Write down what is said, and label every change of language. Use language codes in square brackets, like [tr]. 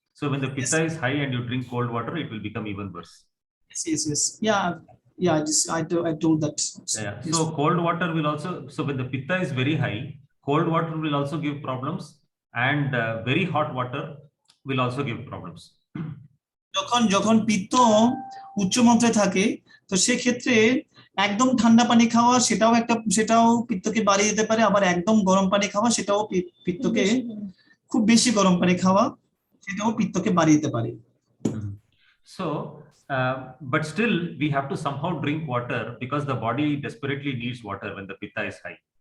[en] So when the pitta is high and you drink cold water, it will become even worse. Yes. Yeah. I told that. Yeah. So cold water will also. So when the pitta is very high, cold water will also give problems, and very hot water will also give problems. [bn] যখন পিত্ত উচ্চ মাত্রায় থাকে, তো সেক্ষেত্রে একদম ঠান্ডা পানি খাওয়া সেটাও পিত্তকে বাড়িয়ে দিতে পারে, আবার একদম গরম পানি খাওয়া সেটাও পিত্তকে, খুব বেশি গরম পানি খাওয়া সেটাও পিত্তকে বাড়িয়ে দিতে পারে। [en] So but still we have to somehow drink water because the body desperately needs water when the pitta is high.